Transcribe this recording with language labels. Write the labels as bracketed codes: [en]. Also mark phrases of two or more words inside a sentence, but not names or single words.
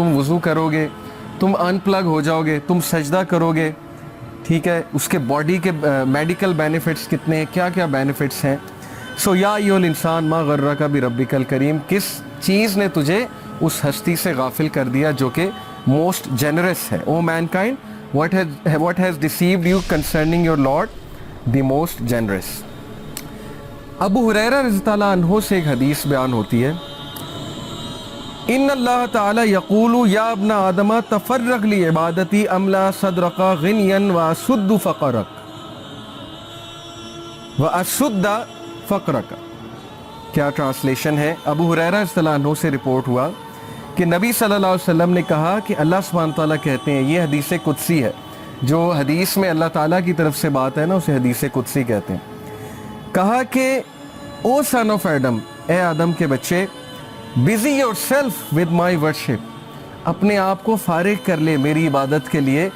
[hi] तुम वज़ू करोगे, तुम अनप्लग हो जाओगे, तुम सजदा करोगे, ठीक है, उसके बॉडी के [en] medical benefits [hi] कितने हैं, क्या क्या बेनिफिट्स हैं। सो [ar] يا أيها الإنسان ما غرك بربك الكريم, [hi] किस चीज़ ने तुझे उस हस्ती से गाफिल कर दिया जो कि [en] most generous [hi] है। [en] O mankind, what has deceived you concerning your Lord, the most generous। [ar] أبو هريرة رضي الله عنه [hi] से एक हदीस बयान होती है, [ar] إن الله تعالى يقول يا ابن آدم تفرغ لعبادتي أملأ صدرك غنى وأسد فقرك وأسد فقرك. [hi] क्या ट्रांसलेशन है? अबू हुरैरा [ar] رضي الله عنه [hi] से रिपोर्ट हुआ कि नबी [ar] صلى الله عليه وسلم [hi] ने कहा कि अल्लाह [ar] سبحانه وتعالى [hi] कहते हैं, ये हदीस कुदसी है, जो हदीस में अल्लाह ताला की तरफ से बात है ना, उसे हदीस कुदसी कहते हैं। कहा कि [en] O son of Adam, [hi] ए आदम के बच्चे, [en] busy yourself with my worship, [hi] अपने आप को फारिग कर ले मेरी इबादत के लिए।